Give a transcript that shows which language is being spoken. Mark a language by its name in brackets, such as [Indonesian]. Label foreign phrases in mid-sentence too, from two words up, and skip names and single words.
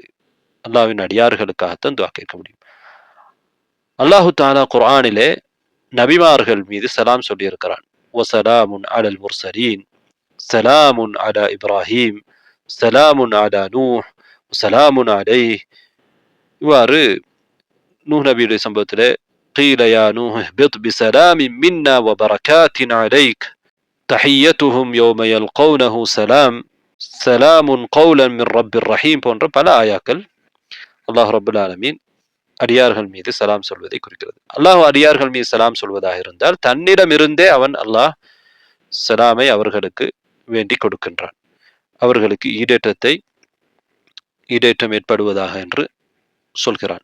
[Tamil] அல்லாஹ்வின் அடியார்களுக்காகத்தான் துஆ கேட்க முடியும். [Arabic] الله تعالى [Tamil] குர்ஆனிலே நபிமார்கள் மீது சலாம் சொல்லி இருக்கிறான். [Arabic] وسلام على المرسلين، سلام على إبراهيم، سلام على نوح، سلام عليه. [Tamil] இவ்வாறு நூஹ் நபியுடைய சம்பவத்திலே [Arabic] قيل يا نوح اهبط بسلام منا وبركات عليك تحيتهم يوم يلقونه سلام سلام قولا من رب الرحيم [Tamil] போன்ற பல ஆயாக்கள் [Arabic] الله رب العالمين [Tamil] அடியார்கள் மீது சலாம் சொல்வதை குறிக்கிறது. அல்லாஹ் அடியார்கள் மீது சலாம் சொல்வதாக இருந்தால் தன்னிடமிருந்தே அவன் அல்லாஹ் சலாமை அவர்களுக்கு வேண்டி கொடுக்கின்றான். அவர்களுக்கு ஈடேற்றம் ஏற்படுவதாக என்று சொல்கிறான்.